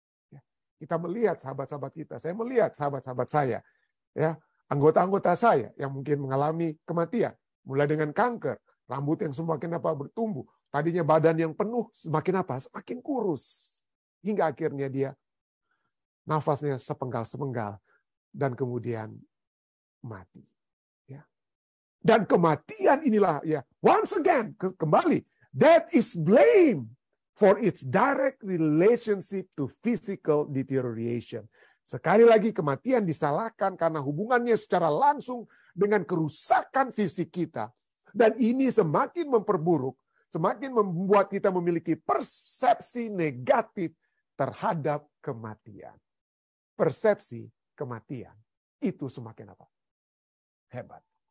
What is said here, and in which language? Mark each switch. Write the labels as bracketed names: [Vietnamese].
[Indonesian] Ya, kita melihat sahabat-sahabat kita, saya melihat sahabat-sahabat saya, ya, anggota-anggota saya yang mungkin mengalami kematian, mulai dengan kanker, rambut yang semakin bertumbuh, tadinya badan yang penuh semakin semakin kurus, hingga akhirnya dia nafasnya sepenggal-sepenggal dan kemudian mati. Ya. Dan kematian inilah, ya, [English] once again, [Indonesian] kembali, [English] that is blame for its direct relationship to physical deterioration. [Indonesian] Sekali lagi kematian disalahkan karena hubungannya secara langsung dengan kerusakan fisik kita. Dan ini semakin memperburuk, semakin membuat kita memiliki persepsi negatif terhadap kematian. Persepsi kematian itu semakin hebat.